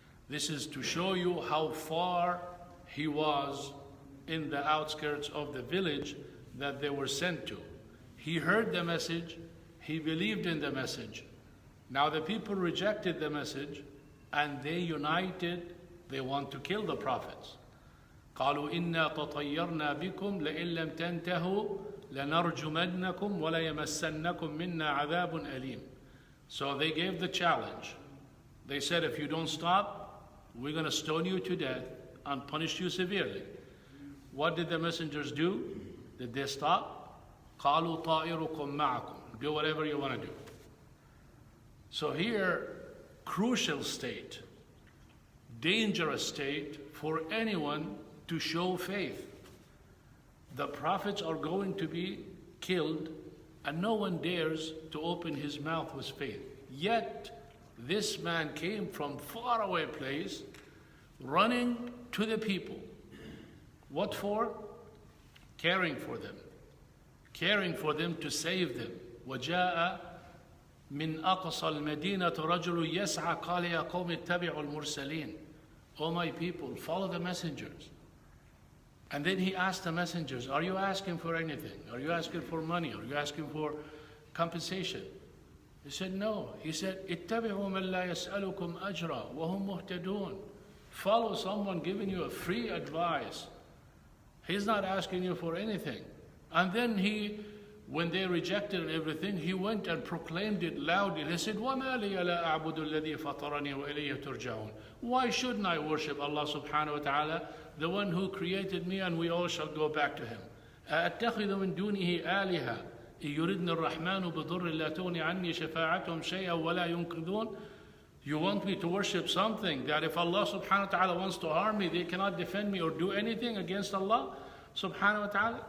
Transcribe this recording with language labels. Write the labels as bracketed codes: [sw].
[en] This is to show you how far he was in the outskirts of the village that they were sent to. He heard the message, he believed in the message. Now the people rejected the message, and they united, they want to kill the prophets. [ar] قالوا إنا تطيرنا بكم لئن لم تنتهوا لَنَرْجُمَنَّكُمْ وَلَيَمَسَّنَّكُمْ مِنَّا عَذَابٌ أَلِيمٌ. [en] So they gave the challenge. They said, if you don't stop, we're going to stone you to death and punish you severely. What did the messengers do? Did they stop? [ar] قَالُوا طَائِرُكُمْ مَعَكُمْ. [en] Do whatever you want to do. So here, crucial state, dangerous state for anyone to show faith. The prophets are going to be killed, and no one dares to open his mouth with faith. Yet, this man came from faraway place, running to the people. What for? Caring for them. Caring for them to save them. [ar] وَجَاءَ مِنْ أَقْصَى الْمَدِينَةِ رَجُلٌ يَسْعَى قَالَ يَا قَوْمِ اتَّبِعُوا الْمُرْسَلِينَ. [en] O my people, follow the messengers. And then he asked the messengers, are you asking for anything? Are you asking for money? Are you asking for compensation? He said, no. He said, [ar] اتَّبِعُوا مَنْ لَا يَسْأَلُكُمْ أَجْرًا وَهُمْ مُهْتَدُونَ. [en] Follow someone giving you a free advice. He's not asking you for anything. And then when they rejected everything, he went and proclaimed it loudly. He said, [ar] وَمَا لِيَ لَا أَعْبُدُ الَّذِي فَطَرَنِي وَإِلَيْهِ تُرْجَعُونَ. [en] Why shouldn't I worship Allah subhanahu wa ta'ala, the one who created me, and we all shall go back to him? [ar] أَأَتَّخِذُ مِن دُونِهِ آلِهَةً إِن يُرِدْنِ الرَّحْمَنُ بِضُرٍّ لَا تُغْنِ عَنِّي شَفَاعَتُهُمْ شَيْئًا وَلَا يُنْقِذُونَ. [en] You want me to worship something that if Allah subhanahu wa ta'ala wants to harm me, they cannot defend me or do anything against Allah subhanahu wa ta'ala?